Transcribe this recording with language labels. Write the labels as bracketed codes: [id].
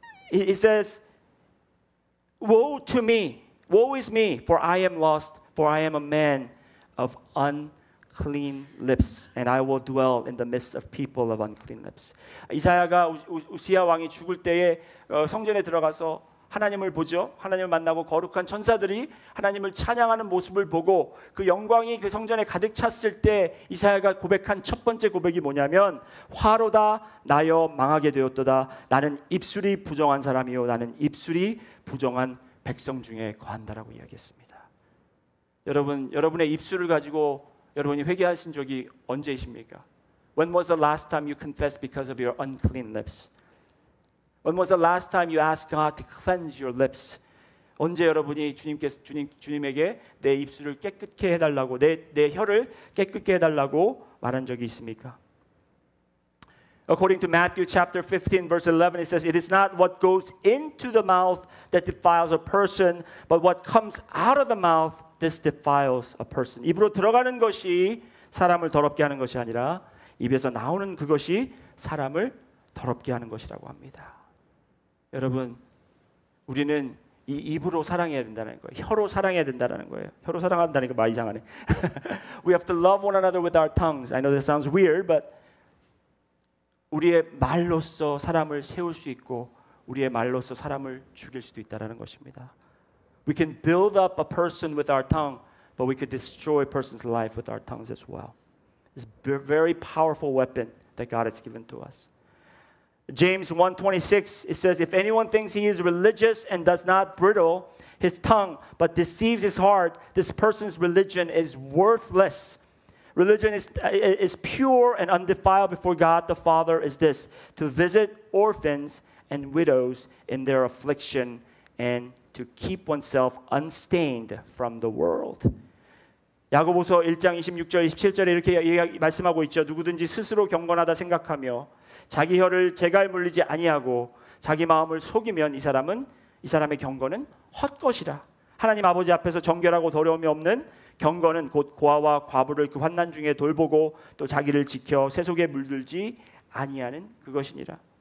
[en] It says, woe to me, woe is me, for I am lost, for I am a man of unclean lips, and I will dwell in the midst of people of unclean lips. [ko] 이사야가 우시야 왕이 죽을 때에 성전에 들어가서 하나님을 보죠. 하나님을 만나고 거룩한 천사들이 하나님을 찬양하는 모습을 보고 그 영광이 그 성전에 가득 찼을 때 이사야가 고백한 첫 번째 고백이 뭐냐면 화로다 나여 망하게 되었도다. 나는 입술이 부정한 사람이요 나는 입술이 부정한 백성 중에 거한다라고 이야기했습니다. 여러분, 여러분의 입술을 가지고 여러분이 회개하신 적이 언제이십니까? [en] When was the last time you confessed because of your unclean lips? When was the last time you asked God to cleanse your lips? [ko] 언제 여러분이 주님에게 내 입술을 깨끗게 해달라고 내 혀를 깨끗게 해달라고 말한 적이 있습니까? [en] According to Matthew chapter 15 verse 11 it says, "It is not what goes into the mouth that defiles a person, but what comes out of the mouth this defiles a person." [ko] 입으로 들어가는 것이 사람을 더럽게 하는 것이 아니라 입에서 나오는 그것이 사람을 더럽게 하는 것이라고 합니다. 여러분, 우리는 이 입으로 사랑해야 된다는 거예요. 혀로 사랑해야 된다는 거예요. 혀로 사랑한다니까 말 이상하네. [en] We have to love one another with our tongues. I know this sounds weird, but [ko] 우리의 말로써 사람을 세울 수 있고 우리의 말로써 사람을 죽일 수도 있다는 것입니다. [en] We can build up a person with our tongue, but we could destroy a person's life with our tongues as well. It's a very powerful weapon that God has given to us. James 1:26 it says, "If anyone thinks he is religious and does not bridle his tongue but deceives his heart, this person's religion is worthless." Religion is pure and undefiled before God the Father is this, to visit orphans and widows in their affliction and to keep oneself unstained from the world. [ko] 야고보서 1장 26절 27절에 이렇게 말씀하고 있죠. 누구든지 스스로 경건하다 생각하며 자기 혀를 재갈 물리지 아니하고 자기 마음을 속이면 이 사람의 경건은 헛것이라. 하나님 아버지 앞에서 정결하고 더러움이 없는 경건은 곧 고아와 과부를 그 환난 중에 돌보고 또 자기를 지켜 세속에 물들지 아니하는 그것이니라.